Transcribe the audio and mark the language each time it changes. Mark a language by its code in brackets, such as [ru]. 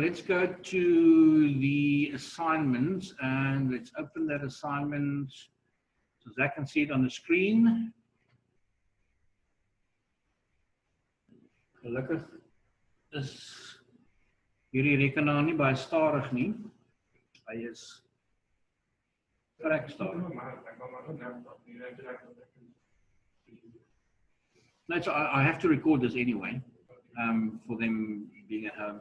[en] Let's go to the assignments and let's open that assignment so Zach can see it on the screen. [af] Gelukkig is hierdie rekenaar nie baie stadig nie. Hy is vrek stadig. [en] No, so I have to record this anyway, for them being at home.